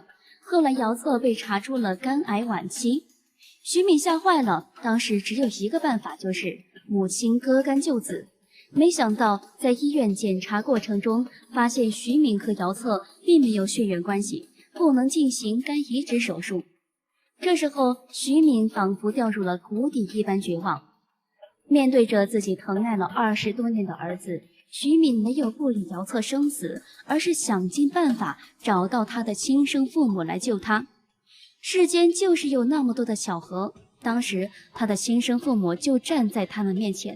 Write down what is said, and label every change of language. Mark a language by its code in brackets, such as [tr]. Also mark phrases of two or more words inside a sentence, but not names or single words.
[zh] 後來姚策被查出了肝癌晚期，徐敏嚇壞了，當時只有一個辦法，就是母親割肝救子。沒想到在醫院檢查過程中，發現徐敏和姚策並沒有血緣關係，不能進行肝移植手術。這時候，徐敏仿佛掉入了谷底一般絕望。面對着自己疼愛了20多年的兒子，徐敏沒有不理姚策生死，而是想盡辦法找到他的親生父母來救他。世間就是有那麼多的巧合，當時他的親生父母就站在他們面前。